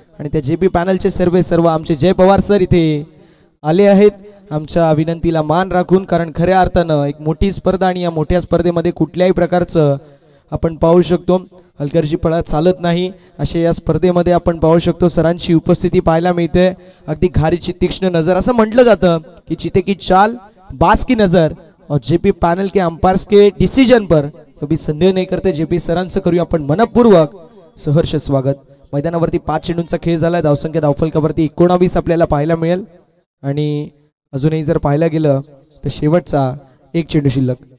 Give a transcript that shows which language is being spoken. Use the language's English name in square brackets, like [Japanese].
[Marathi] आणि त्या जेपी पॅनलचे सर्व आमचे जय पवार सर इथे आले आहेत आमच्या विनंतीला मान राखून. कारण खऱ्या अर्थानं एक मोठी स्पर्धा आणि या मोठ्या स्पर्धेमध्ये कुठल्याही प्रकारचं आपण पाहू शकतो. हलकर्जी पळा चालत नाही अशा या स्पर्धेमध्ये आपण पाहू शकतो सरांची उपस्थिती पाहायला मिळते. अगदी घारीची तीक्ष्ण नजर, असं म्हटलं जातं की [Hindi] चिते की चाल बास की नजर और जेपी पैनल के अंपायर्स के डिसीजन पर कभी संदेह नहीं करते. [Marathi] जेपी सरांचं करूया आपण मनपूर्वक सहर्ष स्वागत. मैदानावरती 5 चेंडूंचा खेळ झाला. धावसंख्या धावफलकावरती 19 आपल्याला पाहायला मिळेल आणि अजूनही जर पाहायला गेलं तर शेवटचा 1 चेंडू शिल्लक.